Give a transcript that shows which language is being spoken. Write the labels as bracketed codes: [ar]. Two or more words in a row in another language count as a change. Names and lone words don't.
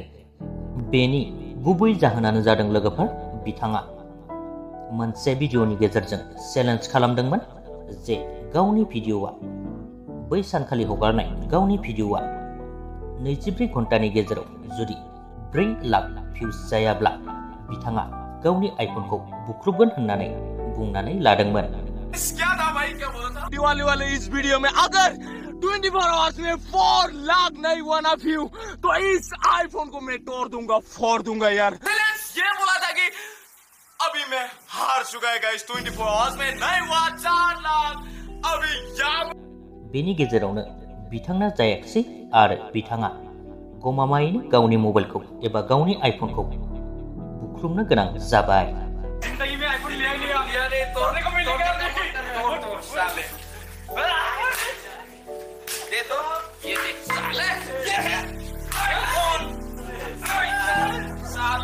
[brx] बेनि गुबै जाहोनानो जादों लोगोफोर बिथाङा मोनसे भिडिअनि गेजेरजों चेलेन्ज खालामदोंमोन जे गावनि भिडिअआ बै सानखालि हगारनाय गावनि भिडिअआ 24 घन्टानि गेजेराव जुदि 4 लाख भिउज जायाब्ला बिथाङा गावनि आइफनखौ बुख्रुबगोन होननानै बुंनानै लादोंमोन। [hi] दिवाली वाले इस वीडियो में अगर 24 आवर्स में 4 लाख नहीं हुआ ना व्यू तो इस आईफोन को मैं तोड़ दूंगा फोड़ दूंगा यार। ये बोला था कि अभी मैं हार चुका है गाइस 24 आवर्स में नहीं हुआ 4 लाख अभी यहाँ [brx] बेनि गेजेरावनो बिथांना जायाखिसै आरो बिथाङा गमामायैनो गावनि मबाइलखौ एबा गावनि आइफनखौ बुख्रुबनो गोनां जाबाय। [hi] जिंदगी में आईफोन लिया ही नहीं यार तोड़ने को मिलेगा तोड़ साले दे दो ये देख साले ये है आईफोन